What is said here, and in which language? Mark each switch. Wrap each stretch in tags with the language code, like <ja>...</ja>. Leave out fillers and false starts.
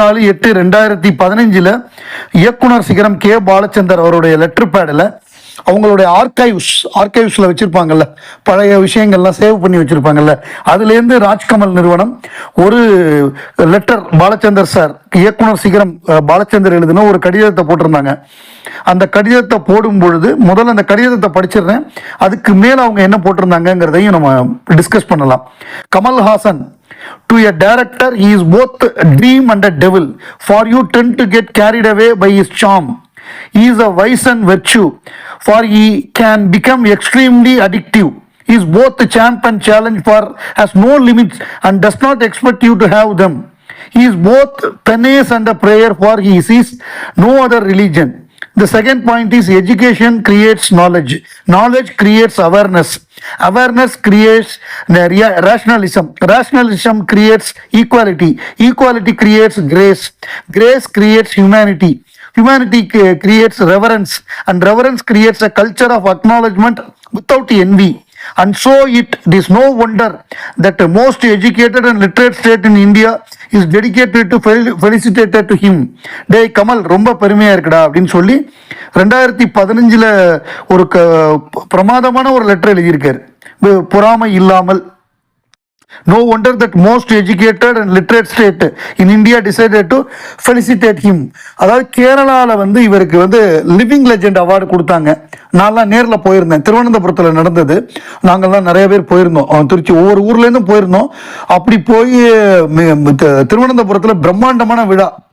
<ta>24/8/2015 இயக்குனர் சிகரம் கே பாலச்சந்தர் அவருடைய லெட்டர் பேடில் அவங்களுடைய ஆர்கைவ்ஸில் வச்சுருப்பாங்கல்ல, பழைய விஷயங்கள்லாம் சேவ் பண்ணி வச்சுருப்பாங்கல்ல, அதுலேருந்து ராஜ்கமல் நிறுவனம் ஒரு லெட்டர் பாலச்சந்தர் சார், இயக்குனர் சிகரம் பாலச்சந்தர் எழுதின ஒரு கடிதத்தை போட்டிருந்தாங்க. அந்த கடிதத்தை போடும் பொழுது முதல்ல அந்த கடிதத்தை படிச்சிடுறேன். அதுக்கு மேலே அவங்க என்ன போட்டிருந்தாங்கிறதையும் நம்ம டிஸ்கஸ் பண்ணலாம்.</ta> <en>Kamal Haasan, to a director he is both a dream and a devil, for you tend to get carried away by his charm. He is a vice and virtue, for he can become extremely addictive. He is both a champ and challenge, for has no limits and does not expect you to have them. He is both penance and a prayer, for he sees no other religion. The second point is education creates knowledge. Knowledge creates awareness. Awareness creates rationalism. Rationalism creates equality. Equality creates grace. Grace creates humanity. Humanity creates reverence. And reverence creates a culture of acknowledgement without envy. And so it is no wonder that the most educated and literate state in India is dedicated to felicitated to him.</en> <ta>டே கமல், ரொம்ப பெருமையாக இருக்குடா அப்படின்னு சொல்லி 2015 ஒரு பிரமாதமான ஒரு letter எழுதியிருக்காரு, பொறாமை இல்லாமல்.</ta> <en>No wonder that most educated and literate state in India decided to felicitate him.</en> <ta>அதாவது கேரளாவில் இவருக்கு லிவிங் லெஜெண்ட் அவார்டு கொடுத்தாங்க. நான்லாம் நேரில் போயிருந்தேன். திருவனந்தபுரத்தில் நடந்தது. நாங்கள்லாம் நிறைய பேர் போயிருந்தோம். திருச்சி ஒவ்வொரு ஊர்லேருந்தும் போயிருந்தோம். அப்படி போய் திருவனந்தபுரத்தில் பிரம்மாண்டமான விழா.</ta>